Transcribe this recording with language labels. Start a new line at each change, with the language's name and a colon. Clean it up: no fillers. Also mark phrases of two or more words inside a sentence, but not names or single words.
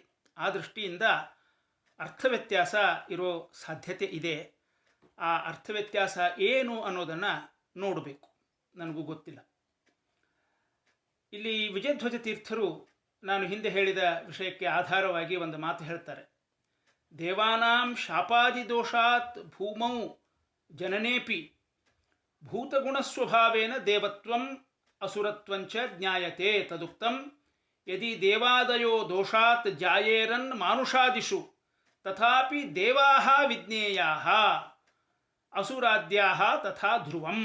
Kannada: ಆ ದೃಷ್ಟಿಯಿಂದ ಅರ್ಥ ವ್ಯತ್ಯಾಸ ಇರೋ ಸಾಧ್ಯತೆ ಇದೆ. ಆ ಅರ್ಥ ವ್ಯತ್ಯಾಸ ಏನು ಅನ್ನೋದನ್ನು ನೋಡಬೇಕು, ನನಗೂ ಗೊತ್ತಿಲ್ಲ. ಇಲ್ಲಿ ವಿಜಯಧ್ವಜ ತೀರ್ಥರು ನಾನು ಹಿಂದೆ ಹೇಳಿದ ವಿಷಯಕ್ಕೆ ಆಧಾರವಾಗಿ ಒಂದು ಮಾತು ಹೇಳ್ತಾರೆ.
Sanskrit: ದೇವಾನಾಂ ಶಾಪಾದಿ ದೋಷಾತ್ ಭೂಮೌ ಜನನೇಪಿ ಭೂತಗುಣಸ್ವಭಾವೇನ ದೇವತ್ವಂ ಅಸುರತ್ವಂಚ ಜ್ಞಾಯತೆ ತದುಕ್ತಂ ಯದಿ ದೇವಾದಯೋ ದೋಷಾತ್ ಜಾಯೇರನ್ ಮಾನುಷಾದಿಷು ತಥಾಪಿ ದೇವಾಹ ವಿಜ್ಞೇಯಾಹ ಅಸುರಾದ್ಯಾಹ ತಥಾ ಧ್ರುವಂ.